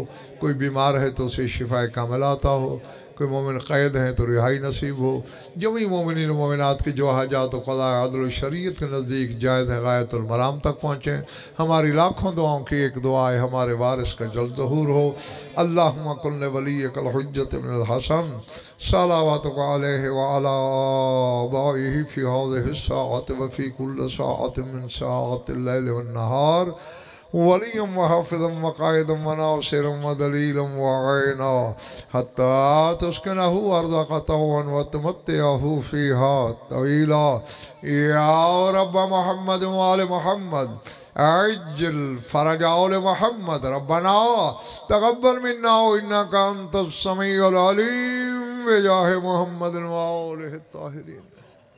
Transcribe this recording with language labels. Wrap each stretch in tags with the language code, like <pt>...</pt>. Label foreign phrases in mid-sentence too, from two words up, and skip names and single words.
<ur>کوئی بیمار ہے تو اسے شفائے کامل آتا ہو۔ کوئی مومن قید ہے تو رہائی نصیب ہو. جمیع مومنین مومنات کی جو حاجات و قضا عدل شریعت کے نزدیک جائز ہے</ur> <ar>غاية المرام</ar> <ur>تک پہنچیں. ہماری لاکھوں دعاؤں کی ایک دعا ہے، ہمارے وارث کا جلد ظہور ہو.</ur> <ar>اللهم كن لوليك الحجة ابن الحسن صلواتك عليه وعلى آبائه في هذه الساعة وفي كل ساعة من ساعات الليل والنهار وليا وحافظا وقائدا وناصرا ودليلا وعينا حتى تسكنه أرضك وتمتعه فيها طويلا. يا رب محمد وآل محمد عجل فرج آل محمد ربنا تقبل منا إنك أنت السميع العليم بجاه محمد وآله الطاهرين.</ar>